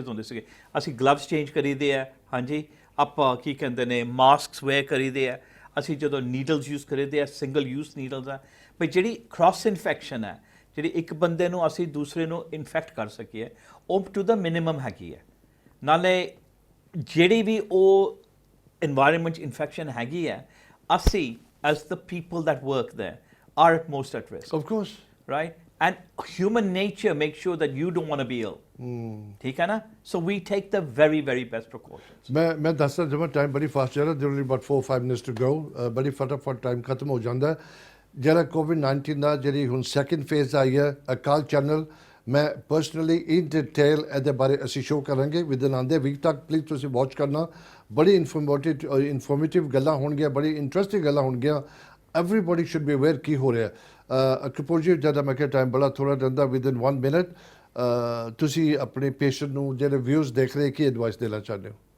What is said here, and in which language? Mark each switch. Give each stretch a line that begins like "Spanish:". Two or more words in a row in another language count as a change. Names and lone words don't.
Punjabi: ਹੁੰਦੇ ਸੀਗੇ ਅਸੀਂ
English: gloves change
Punjabi: ਕਰੀਦੇ ਆ ਹਾਂਜੀ ਆਪਾਂ ਕੀ ਕਹਿੰਦੇ ਨੇ
English: masks wear
Punjabi: ਕਰੀਦੇ ਆ ਅਸੀਂ ਜਦੋਂ
English: needles use
Punjabi: ਕਰੀਦੇ ਆ
English: single use needles
Punjabi: ਆ ਪਰ ਜਿਹੜੀ
English: cross infection
Punjabi: ਹੈ ਜਿਹੜੀ ਇੱਕ ਬੰਦੇ ਨੂੰ ਅਸੀਂ ਦੂਸਰੇ ਨੂੰ ਇਨਫੈਕਟ ਕਰ ਸਕੀਏ ਉਹ
English: to the minimum
Punjabi: ਹੈਗੀ ਹੈ ਨਾਲੇ ਜਿਹੜੀ ਵੀ ਉਹ
English: environment infection
Punjabi: ਹੈਗੀ ਹੈ ਅਸੀਂ
English: as the people that work there are at most at risk of course right and human nature makes sure that you don't want to be ill
Punjabi: ਠੀਕ ਹੈ ਨਾ
English: so we take the very very best precautions
Punjabi: ਮੈਂ ਦੱਸਦਾ ਜਿਵੇਂ ਟਾਈਮ ਬੜੀ ਫਾਸਟ ਚੱਲ ਰਿਹਾ
English: there only about 4-5 minutes to go
Punjabi: ਬੜੀ ਫਟਾਫਟ ਟਾਈਮ ਖਤਮ ਹੋ ਜਾਂਦਾ ਜਿਹੜਾ ਕੋਵਿਡ-19 ਦਾ ਜਿਹੜੀ ਹੁਣ
English: second phase
Punjabi: ਆਈ ਹੈ ਅਕਾਲ ਚੈਨਲ ਮੈਂ
English: personally in detail
Punjabi: ਇਹਦੇ ਬਾਰੇ ਅਸੀਂ ਸ਼ੋਅ ਕਰਾਂਗੇ ਵਿਦਨ ਆਉਂਦੇ ਵੀਕ ਤੱਕ ਪਲੀਜ਼ ਤੁਸੀਂ ਵਾਚ ਕਰਨਾ ਬੜੀ ਇਨਫੋਰਮੇਟਿਵ ਗੱਲਾਂ ਹੋਣਗੀਆਂ ਬੜੀ ਇੰਟਰਸਟਿੰਗ ਗੱਲਾਂ ਹੋਣਗੀਆਂ
English: everybody should be aware
Punjabi: ਕੀ ਹੋ ਰਿਹਾ ਕਪੂਰ ਜੀ ਜਿਆਦਾ ਮੈਂ ਕਿਹਾ ਟਾਈਮ ਬੜਾ ਥੋੜਾ ਰਹਿੰਦਾ
English: within 1 minute
Punjabi: ਤੁਸੀਂ ਆਪਣੇ ਪੇਸ਼ੈਂਟ ਨੂੰ ਜਿਹੜੇ ਵਿਊਜ਼ ਦੇਖ ਰਹੇ ਕੀ ਐਡਵਾਈਸ ਦੇਣਾ ਚਾਹੁੰਦੇ ਹੋ